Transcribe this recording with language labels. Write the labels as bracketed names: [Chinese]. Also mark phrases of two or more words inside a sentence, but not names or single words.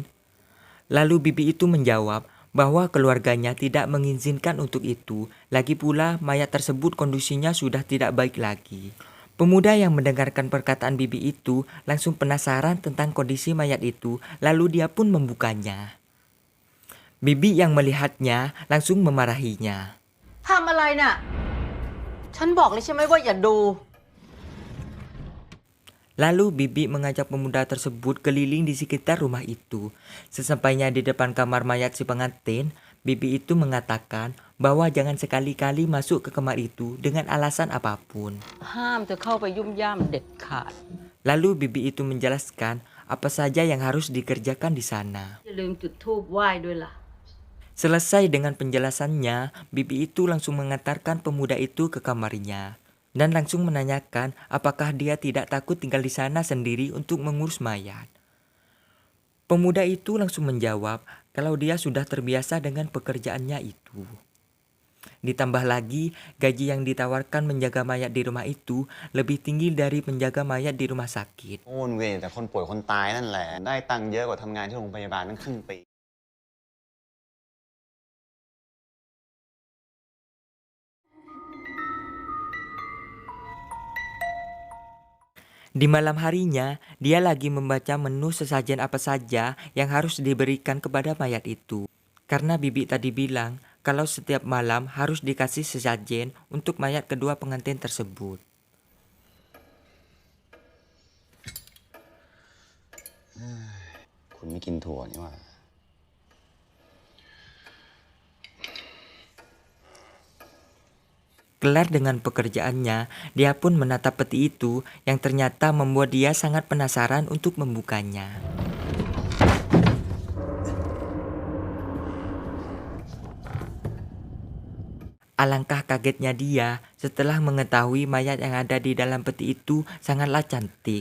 [Indonesian] Lalu bibi itu menjawab bahwa keluarganya tidak mengizinkan untuk itu. Lagi pula mayat tersebut kondisinya sudah tidak baik lagi. Pemuda yang mendengarkan perkataan bibi itu langsung penasaran tentang kondisi mayat itu, lalu dia pun membukanya. Bibi yang melihatnya langsung memarahinya. [Thai] ทำอะไรน่ะ ฉันบอกเลยใช่ไหมว่าอย่าดู [Indonesian] Lalu bibi mengajak pemuda tersebut keliling di sekitar rumah itu. Sesampainya di depan kamar mayat si pengantin, bibi itu mengatakan bahwa jangan sekali-kali masuk ke kamar itu dengan alasan apapun. [Thai] ห้ามเธอเข้าไปยุ่มย่ามเด็ดขาด [Indonesian] Lalu bibi itu menjelaskan apa saja yang harus dikerjakan di sana. [Thai] อย่าลืมจุดธูปไหว้ด้วยล่ะ [Indonesian] Selesai dengan penjelasannya, bibi itu langsung mengantarkan pemuda itu ke kamarnya dan langsung menanyakan apakah dia tidak takut tinggal di sana sendiri untuk mengurus mayat. Pemuda itu langsung menjawab kalau dia sudah terbiasa dengan pekerjaannya itu. Ditambah lagi, gaji yang ditawarkan menjaga mayat di rumah itu lebih tinggi dari menjaga mayat di rumah sakit. [Thai] โอนเวรแต่คนป่วยคนตายนั่นแหละได้ตังค์เยอะกว่าทำงานที่โรงพยาบาลตั้งครึ่งปี [Indonesian] Di malam harinya, dia lagi membaca menu sesajen apa saja yang harus diberikan kepada mayat itu. Karena bibi tadi bilang kalau setiap malam harus dikasih sesajen untuk mayat kedua pengantin tersebut. [Thai] คุณไม่กินถั่วนี่หว่า [Indonesian] Kelar dengan pekerjaannya, dia pun menatap peti itu yang ternyata membuat dia sangat penasaran untuk membukanya. Alangkah kagetnya dia setelah mengetahui mayat yang ada di dalam peti itu sangatlah cantik.